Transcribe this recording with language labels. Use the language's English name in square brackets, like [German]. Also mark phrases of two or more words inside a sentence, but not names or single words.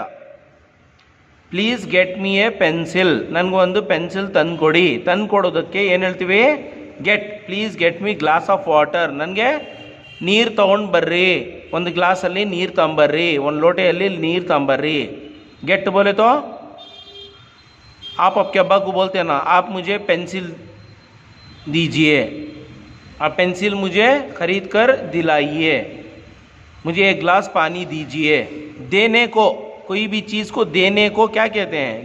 [English] Please get me a pencil, [Kannada] ನನಗೊಂದು ಪೆನ್ಸಿಲ್ ತಂದುಕೊಡಿ. ತಂದು ಕೊಡೋದಕ್ಕೆ ಏನು ಹೇಳ್ತೀವಿ? ಗೆಟ್. [English] Please get me glass of water, [Kannada] ನನಗೆ ನೀರು ತೊಗೊಂಡು ಬರ್ರಿ, ಒಂದು ಗ್ಲಾಸಲ್ಲಿ ನೀರು ತಗೊಂಬರ್ರಿ, ಒಂದು ಲೋಟೆಯಲ್ಲಿ ನೀರು ತಗೊಂಬರ್ರಿ. [Hindi] गेट बोले तो आप आपके अब्बा को बोलते हैं ना, आप मुझे पेंसिल दीजिए, आप पेंसिल मुझे खरीद कर दिलाइए, मुझे एक गिलास पानी दीजिए. देने को, कोई भी चीज़ को देने को क्या कहते हैं?